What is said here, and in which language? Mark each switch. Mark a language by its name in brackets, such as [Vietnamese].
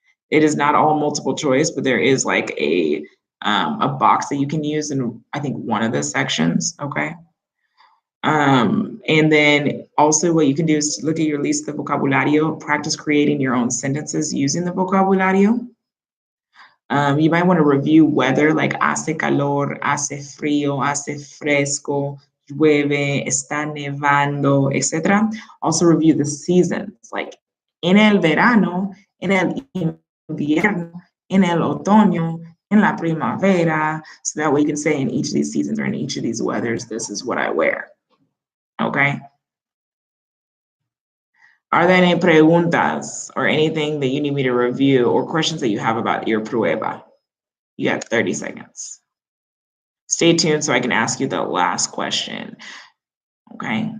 [English] It is not all multiple choice, but there is like a box that you can use in, I think, one of the sections, okay? And then also what you can do is look at your [Spanish] lista de vocabulario, [English] practice creating your own sentences using the vocabulario. You might want to review weather like [Spanish] hace calor, hace frío, hace fresco, llueve, está nevando, [English] etc. Also review the seasons like [Spanish] en el verano, en el invierno, en el otoño, en la primavera. [English] So that way you can say in each of these seasons or in each of these weathers, this is what I wear. Okay. Are there any preguntas or anything that you need me to review or questions that you have about your prueba? You have 30 seconds. Stay tuned so I can ask you the last question. Okay.